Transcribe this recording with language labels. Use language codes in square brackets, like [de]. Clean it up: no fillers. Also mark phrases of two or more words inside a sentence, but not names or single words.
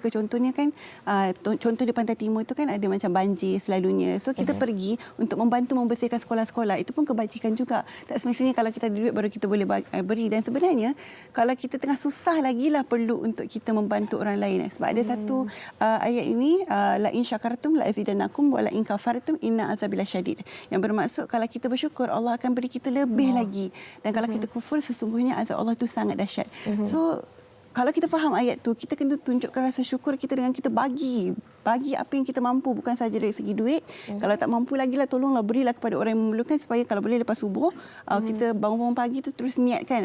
[ms] Contohnya kan contoh di Pantai Timur itu kan ada macam banjir selalunya. So kita pergi untuk membantu membersihkan sekolah-sekolah. Itu pun kebajikan juga. Tak semestinya kalau kita ada duit baru kita boleh beri. Dan sebenarnya kalau kita tengah susah lagilah perlu untuk kita membantu orang lain. Sebab ada satu ayat ini, [ar] لئن شكرتم لأزيدنكم ولئن كفرتم إن عذابي لشديد. [ms] Yang bermaksud kalau kita bersyukur Allah akan beri kita lebih lagi. Dan kalau kita kufur sesungguhnya azab Allah itu sangat dahsyat. So kalau kita faham ayat tu, kita kena tunjukkan rasa syukur kita dengan kita bagi apa yang kita mampu, bukan saja dari segi duit. Kalau tak mampu lagilah tolonglah berilah kepada orang yang memerlukan, supaya kalau boleh lepas subuh kita bangun-bangun pagi tu terus niatkan.